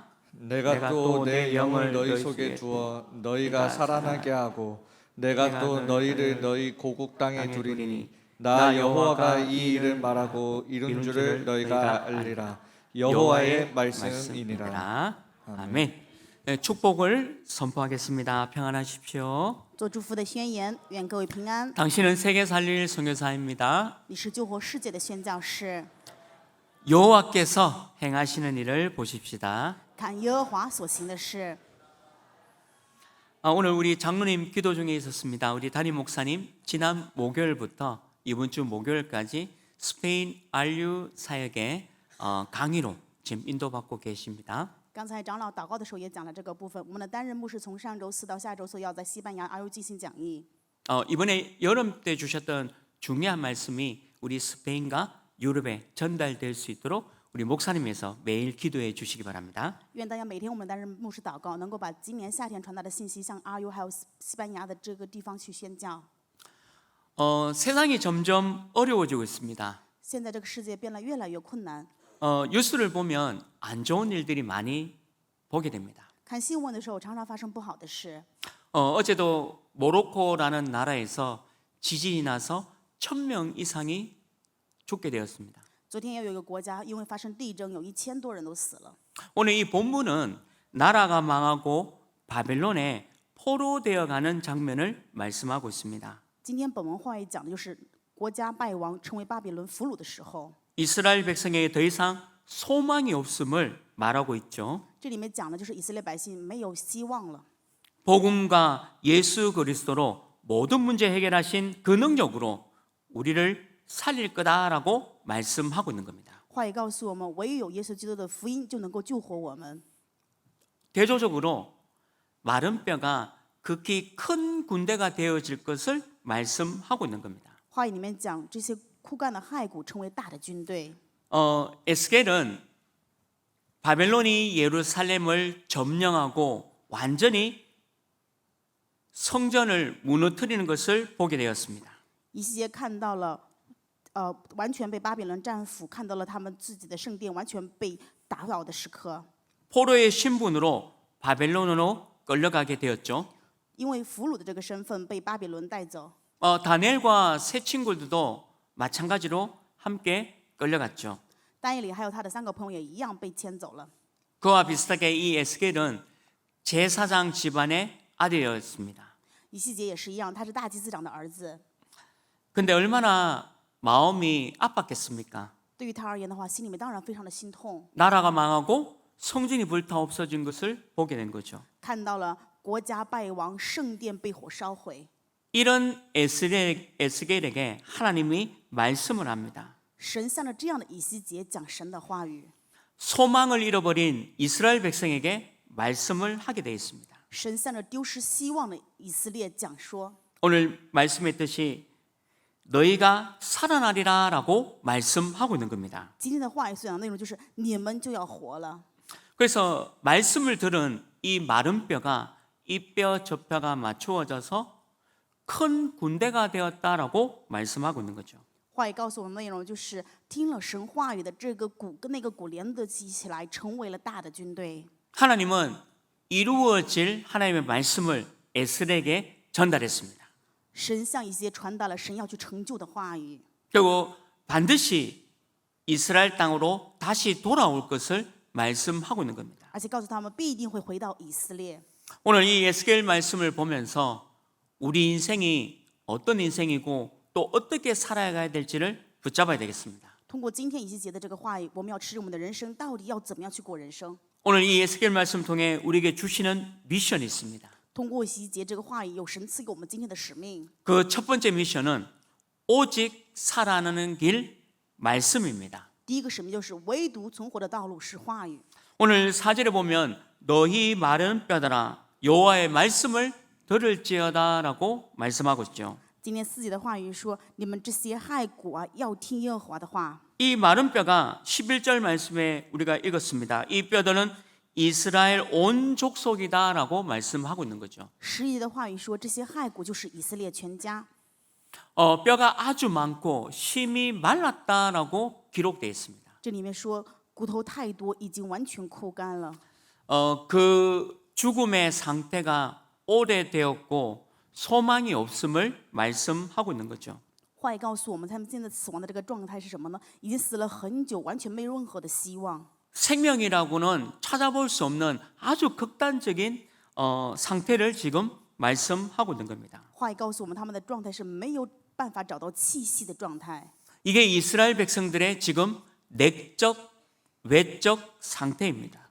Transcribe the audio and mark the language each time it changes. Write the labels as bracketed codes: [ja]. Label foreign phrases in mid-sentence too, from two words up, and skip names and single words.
[ko] 내가 또 내 영을 너희 속에 두어 너희가 살아나게 하고 내가 또 너희를 너희 고국 땅에 두리니 나 여호와가 이 일을 말하고 이룬 줄을 너희가 알리라. 여호와의 말씀이니라. 아멘. 네, 축복을 선포하겠습니다. 평안하십시오. [zh] 做祝福的宣言，愿各位平安。 [ko] 당신은 세계 살릴 선교사입니다. [zh] 你是救活世界的宣教士， [ko] 여호와께서 행하시는 일을 보십시다. [zh] 看耶和华所行的事。 [ko] 오늘 우리 장로님 기도 중에 있었습니다. 우리 담임 목사님 지난 목요일부터 이번 주 목요일까지 스페인 RU 사역의 강의로 지금 인도받고 계십니다. [zh] 刚才长老祷告的时候也讲了这个部分。我们的担任牧师从上周四到下周四要在西班牙 RU 进行讲义。 [ko] 이번에 여름 때 주셨던 중요한 말씀이 우리 스페인과 유럽에 전달될 수 있도록 우리 목사님께서 매일 기도해 주시기 바랍니다. [zh] 愿大家每天我们担任牧师祷告，能够把今年夏天传达的信息向 RU 还有西班牙的这个地方去宣教。 [ko] 세상이 점점 어려워지고 있습니다. [zh] 现在这个世界变得越来越困难， [ko] 뉴스를 보면 안 좋은 일들이 많이 보게 됩니다. [zh] 看新闻的时候常常发生不好的事。 [ko] 어제도 모로코라는 나라에서 지진이 나서 1000명 이상이 죽게 되었습니다. [zh] 昨天也有一个国家因为发生地震，有1000多人都死了。 [ko] 오늘 이 본문은 나라가 망하고 바벨론에 포로되어 가는 장면을 말씀하고 있습니다. [zh] 今天本文话语讲的就是国家败亡，成为巴比伦俘虏的时候。 [ko] 이스라엘 백성에게 더 이상 소망이 없음을 말하고 있죠. [zh] 这里面讲的就是以色列百姓没有希望了。 [ko] 복음과 예수 그리스도로 모든 문제 해결하신 그 능력으로 우리를 살릴 거다라고 말씀하고 있는 겁니다. [zh] 话语告诉我们，唯有耶稣基督的福音就能够救活我们。 [ko] 대조적으로 마른 뼈가 극히 큰 군대가 되어질 것을 말씀하고 있는 겁니다. [zh] 话语里面讲，这些枯干的骸骨成为大的军队。 [ko] 에스겔은 바벨론이 예루살렘을 점령하고 완전히 성전을 무너뜨리는 것을 보게 되었습니다. [zh] 以西结看到了，完全被巴比伦战俘，看到了他们自己的圣殿完全被打倒的时刻。 [ko] 포로의 신분으로 바벨론으로 끌려가게 되었죠. [zh] 因为俘虏的这个身份被巴比伦带走。 [ko] 다니엘과 세 친구들도 마찬가지로 함께 끌려갔죠. [zh] 但以理还有他的3个朋友也一样被牵走了。 [ko] 그와 비슷하게 이 에스겔은 제사장 집안의 아들이었습니다. [zh] 以西结也是一样，他是大祭司长的儿子。 [ko] 근데 얼마나 마음이 아팠겠습니까? [zh] 对于他而言的话，心里面当然非常的心痛， [ko] 나라가 망하고 성전이 불타 없어진 것을 보게 된 거죠. [zh] 看到了国家败亡，圣殿被火烧毁。 [ko] 이런 에스겔에게 하나님이 말씀을 합니다. [zh] 神向着这样的以西结讲神的话语， [ko] 소망을 잃어버린 이스라엘 백성에게 말씀을 하게 되어 있습니다. [zh] 神向着丢失希望的以色列讲说， [ko] 오늘 말씀했듯이 너희가 살아나리라라고 말씀하고 있는 겁니다. [zh] 今天的话语所讲的内容就是你们就要活了。 [ko] 그래서 말씀을 들은 이 마른 뼈가 이 뼈 저 뼈가 맞추어져서 큰 군대가 되었다라고 말씀하고 있는 거죠. [zh] 话语告诉我们的内容就是听了神话语的这个骨跟那个骨连得起来，成为了大的军队。 [ko] 하나님은 이루어질 하나님의 말씀을 에스겔에게 전달했습니다. [zh] 神向以西结传达了神要去成就的话语， [ko] 그리고 반드시 이스라엘 땅으로 다시 돌아올 것을 말씀하고 있는 겁니다. [zh] 而且告诉他们必定会回到以色列。 [ko] 오늘 이 에스겔 말씀을 보면서 우리 인생이 어떤 인생이고 또 어떻게 살아가야 될지를 붙잡아야 되겠습니다. [zh] 通过今天以西结的这个话语，我们要吃我们的人生到底要怎么样去过人生？ [ko] 오늘 이 에스겔 말씀 통해 우리에게 주시는 미션이 있습니다. [zh] 通过以西结这个话语，有神赐给我们今天的使命。 [ko] 그 첫 번째 미션은 오직 살아나는 길 말씀입니다. [zh] 第一个使命就是唯独存活的道路是话语。 [ko] 오늘 4절에 보면 너희 마른 뼈들아 여호와의 말씀을 들을지어다라고 말씀하고 있죠. [zh] 今天4节的话语说：“你们这些骸骨啊，要听耶和华的话。 [ko] 이 마른 뼈가 11절 말씀에 우리가 읽었습니다. 이 뼈들은 이스라엘 온 족속이다라고 말씀하고 있는 거죠. [zh] 11节的话语说，这些骸骨就是以色列全家。 [ko] 뼈가 아주 많고 심이 말랐다라고 기록되어 있습니다. [zh] 这里面说骨头太多，已经完全枯干了。 [ko] 그 죽음의 상태가 오래되었고 소망이 없음을 말씀하고 있는 거죠. [zh] 话语告诉我们，他们现在死亡的这个状态是什么呢？已经死了很久，完全没有任何的希望。 [ko] 생명이라고는 찾아볼 수 없는 아주 극단적인 상태를 지금 말씀하고 있는 겁니다. [zh] 话语告诉我们，他们的状态是没有办法找到气息的状态。 [ko] 이게 이스라엘 백성들의 지금 내적, 외적 상태입니다.